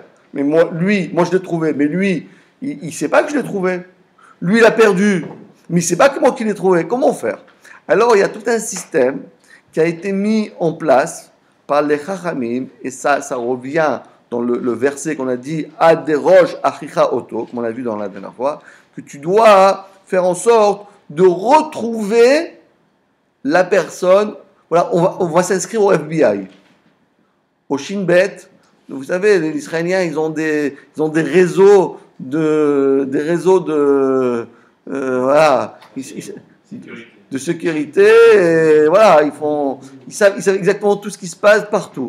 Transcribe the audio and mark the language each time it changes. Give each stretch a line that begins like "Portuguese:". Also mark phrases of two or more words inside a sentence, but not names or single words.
French: Mais moi je l'ai trouvé, mais lui, il ne sait pas que je l'ai trouvé. Lui, il a perdu, mais il ne sait pas comment il l'ai trouvé. Comment faire? Alors, il y a tout un système qui a été mis en place par les Chachamim, et ça revient dans le verset qu'on a dit «
Hebrew: עד דרוש אחיך אותו »,
French: comme on a vu dans la dernière fois, que tu dois faire en sorte de retrouver la personne. Voilà, on va s'inscrire au FBI, au Shin Bet. Vous savez, les Israéliens, ils ont des réseaux voilà, de sécurité, et voilà, ils savent exactement tout ce qui se passe partout.